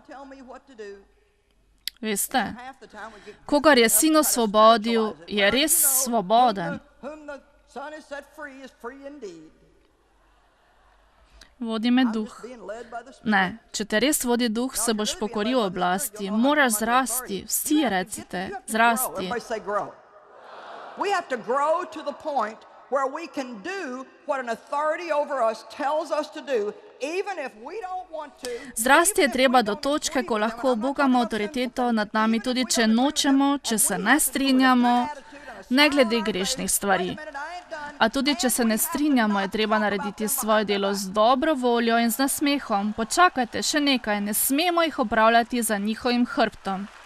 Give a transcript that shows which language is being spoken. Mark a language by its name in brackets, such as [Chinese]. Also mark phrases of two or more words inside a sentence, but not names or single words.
[Slovenian] Veste, kogar je Sin osvobodil, je res svoboden. Vodi me Duh. Ne, če te res vodi Duh, se boš pokoril oblasti. Moraš zrasti, vsi recite, zrasti. [English] Where we can do what an authority over us tells us to do, even if we don't want to. [Slovenian] Zrasti je treba do točke, ko lahko ubogamo avtoriteto nad nami, tudi če nočemo, če se ne strinjamo, ne glede grešnih stvari. A tudi če se ne strinjamo, je treba narediti svoje delo z dobro voljo in z nasmehom. Počakajte, še nekaj, ne smemo jih opravljati za njihovim hrbtom.